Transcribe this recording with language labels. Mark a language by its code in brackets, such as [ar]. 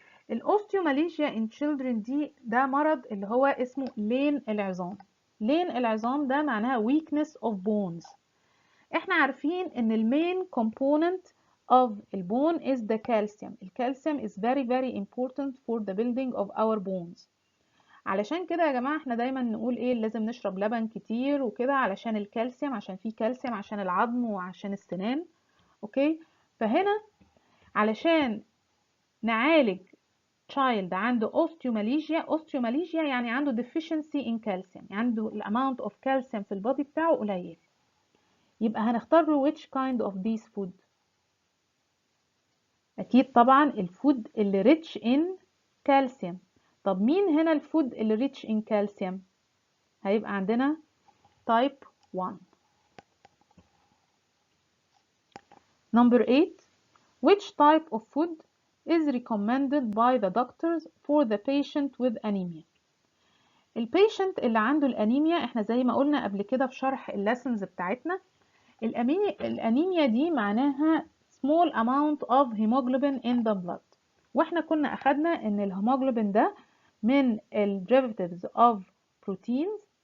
[ar] الاوستيوماليجيا in children ده مرض اللي هو اسمه لين العظام. لين العظام ده معناها [en] weakness of bones. احنا عارفين ان المين component of البون is the calcium. الكالسيوم is very important for the building of our bones. [ar] علشان كده يا جماعة احنا دايما نقول ايه لازم نشرب لبن كتير وكده علشان الكالسيوم عشان فيه كالسيوم عشان العظم وعشان السنان. اوكي فهنا علشان نعالج child عنده osteomalacia يعني عنده [en] deficiency in calcium [ar] يعني عنده الامount of calcium في البادي بتاعه قليل. يبقى هنختار [en] which kind of these food. [ar] اكيد طبعا الفود اللي [en] rich in calcium. [ar] طب مين هنا الفود اللي [en] rich in calcium؟ [ar] هيبقى عندنا type 1. [en] Number 8. Which type of food is recommended by the doctors for the patient with anemia؟ [ar] البيشنت اللي عنده الانيميا احنا زي ما قلنا قبل كده في شرح الليسنز بتاعتنا الانيميا دي معناها [en] small amount of hemoglobin in the blood [ar] واحنا كنا اخدنا ان الهيموجلوبين ده من ال [en] derivatives of proteins